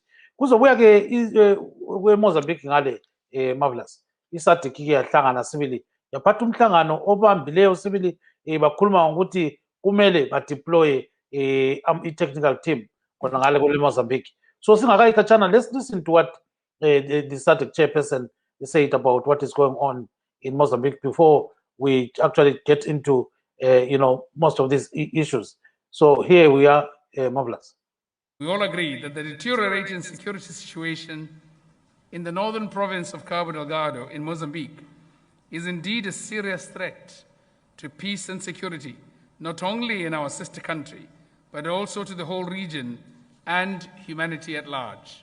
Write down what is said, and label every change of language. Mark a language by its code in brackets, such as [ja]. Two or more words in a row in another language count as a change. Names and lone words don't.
[nd] Kuzobuya ke kweMozambique ngale Marvelous, iSADC ke yahlangana sibili, yaphatha umhlangano obambileyo sibili, bakhuluma ngokuthi kumele badeploy i- [en] technical team [nd] khona ngale kule Mozambique. So singakayikhatshana, [en] let's listen to what the SADC chairperson said about what is going on in Mozambique before we actually get into most of these issues. So here we are, Marvelous. We all agree that the deteriorating security situation in the northern province of Cabo Delgado in Mozambique is indeed a serious threat to peace and security, not only in our sister country, but also to the whole region and humanity at large.